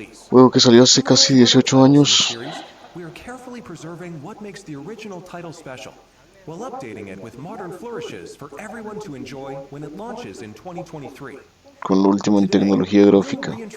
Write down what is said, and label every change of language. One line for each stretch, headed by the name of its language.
Spanish: Juego que salió hace casi 18 años.
English: We are carefully preserving what makes the original title special, while updating it with modern flourishes for everyone to enjoy when it launches in 2023.
Spanish: Con lo último en tecnología gráfica.